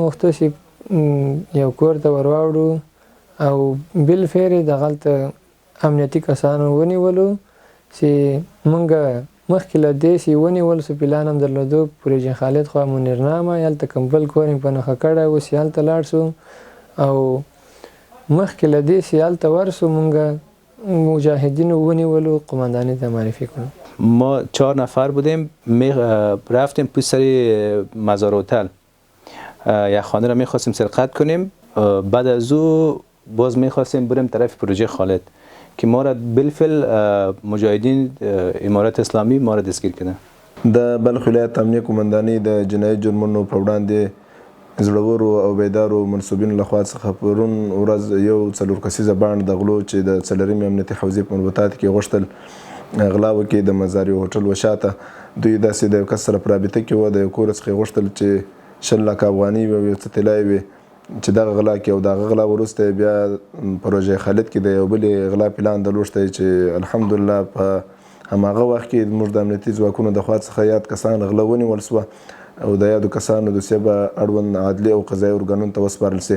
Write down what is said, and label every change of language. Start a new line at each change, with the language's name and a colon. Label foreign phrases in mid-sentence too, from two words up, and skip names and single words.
Pashto: غوښتل چې یو کور ته ور واوړو او بالفعل دغلته امنیتي کسانو ونیولو چې موږ مخکې له دې چې ونیول سو پلان هم درلودو پروژه خالد خوا منرنامه هلته کوم بل کور یې په نښه کړی و چې هلته لاړ سو او مخکې له دې چې هلته ورسو موږ مجاهدین ونیولو قماندانی ته معرفی کنم.
Persian: ما 4 نفر بودیم رفتیم پشت سر مزار هتل یک خانه را میخواستیم سرقت کنیم. بعد از او باز میخواستیم بریم طرف پروژه خالد که ما را بالفعل مجاهدین امارت اسلامی ما را دستگیر کردن.
Pashto: د بلخ ولایت امنیه قماندانی د جنایي جرمونو په وړاندې زړورو او بیدارو منصوبینو لخوا څخه پرون ورځ یو 4 کسیزه بانډ د غلو چې د 4مې امنیتي حوزې په مربوطاتو کې غوښتل غلا وکړي د مزاري هوټل وشاته. دوی داسې د یو کس سره په رابطه کې وه، د یو کور څخه غوښتل چې 20 لک افغانۍ وي او یو څه طلایي وي چې دغه غلا کې او دغه غلا وروسته بیا پروژه خالد کې د یو بلې غلا پلان درلوشتی چې الحمدلله په هماغه وخت کې زموږ د امنیتي ځواکونو د خوا څخه یاد کسان غله ونیول سوه او د یادو کسانو دوسیه به اړوند عدلي او قضایي ارګانونو ته وسپارل سي.